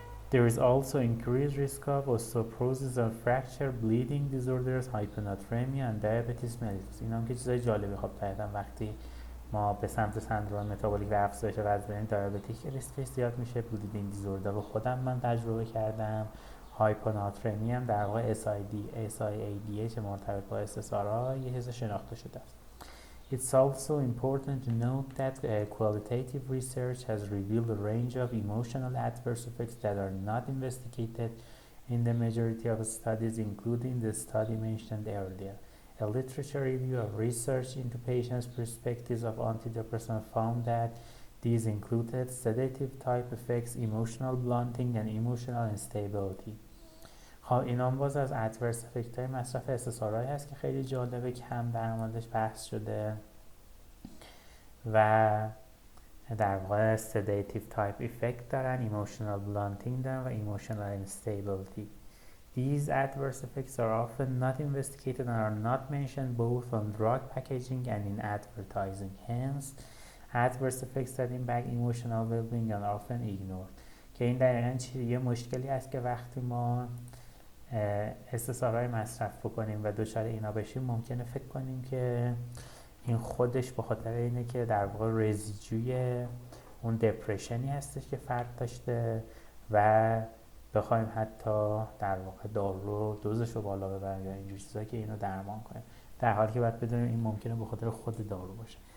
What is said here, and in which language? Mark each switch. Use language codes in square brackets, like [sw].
[en] There is also increased risk of osteoporosis and fracture, bleeding disorders, hyponatremia and diabetes mellitus. [fa] این هم که چیزای جالبی. خب طبعا وقتی ما به سمت سندروم متابولیک و افزایش وزن بریم دیابتیک ریسکش زیاد میشه. بلیدینگ دیزوردر رو خودم من تجربه کردم. هایپوناترمی هم در واقع SIADH مرتبط با SSRI یه حس شناخته شده است. [en] It's also important to note that qualitative research has revealed a range of emotional adverse effects that are not investigated in the majority of studies, including the study mentioned earlier. A literature review of research into patients' perspectives of antidepressants found that these included sedative type effects, emotional blunting, and emotional instability. [fa] خب اینا باز از ادورس افکت های مصرف SSRI هست که خیلی جالبه، کم در موردش بحث شده و در واقع sedative type effect دارن، emotional blunting دارن و emotional instability. [en] These adverse effects are often not investigated and are not mentioned both on drug packaging and in advertising. Hence, adverse effects that impact emotional well-being are often ignored. [fa] که این دقیقاً یه مشکلی است که وقتی ما SSRI مصرف بکنیم و دچار اینا بشیم ممکنه فکر کنیم که این خودش به خاطر اینه که در واقع رزیجوی اون دپرشنی هستش که فرد داشته و بخوایم حتی در واقع دارو دوزش رو بالا ببریم یا اینجور چیزا که اینو درمان کنیم، در حالی که باید بدونیم این ممکنه به خاطر خود دارو باشه.